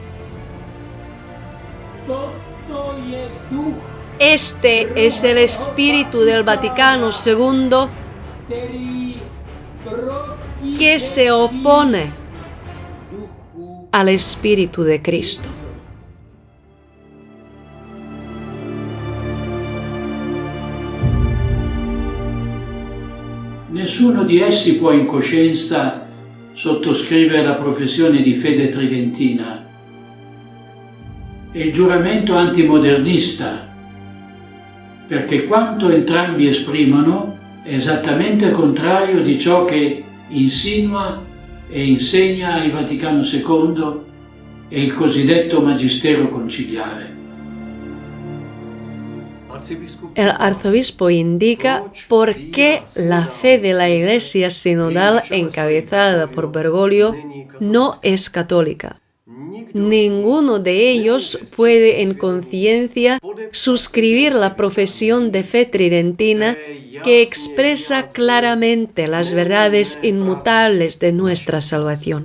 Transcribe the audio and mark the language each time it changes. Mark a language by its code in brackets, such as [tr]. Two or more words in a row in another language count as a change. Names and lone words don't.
[es] Este es el espíritu del Vaticano II que se opone al espíritu de Cristo. [it] Nessuno di essi può in coscienza sottoscrivere la professione di fede tridentina e il giuramento antimodernista, perché quanto entrambi esprimono è esattamente il contrario di ciò che insinua e insegna il Vaticano II e il cosiddetto Magistero conciliare. [es] El arzobispo indica por qué la fe de la Iglesia sinodal encabezada por Bergoglio no es católica. Ninguno de ellos puede en conciencia suscribir la profesión de fe tridentina que expresa claramente las verdades inmutables de nuestra salvación.